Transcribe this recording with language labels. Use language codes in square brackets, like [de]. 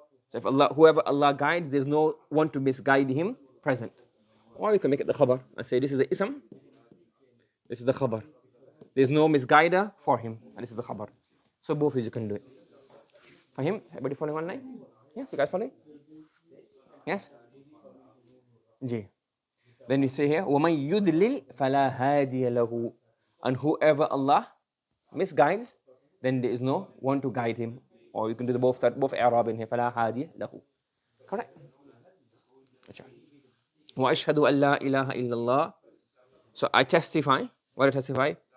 [en] So if whoever Allah guides, there's no one to misguide him present. Or you can make it the khabar and say this is the ism, this is the khabar. There's no misguider for him, and this is the khabar. So both ways you can do it. For him, everybody following online? Yes, you guys following? Yes? Ji. Then you say here, [ar] وَمَنْ يُدْلِلْ فَلَا هَادِيَ لَهُ. [en] And whoever Allah misguides, then there is no one to guide him. Or you can do both i'rab in here, [ar] فَلَا هَادِيَ لَهُ. [en] Correct? [ar] وَأشهد أن لا إله إلا الله. [en] So I testify, what do I testify?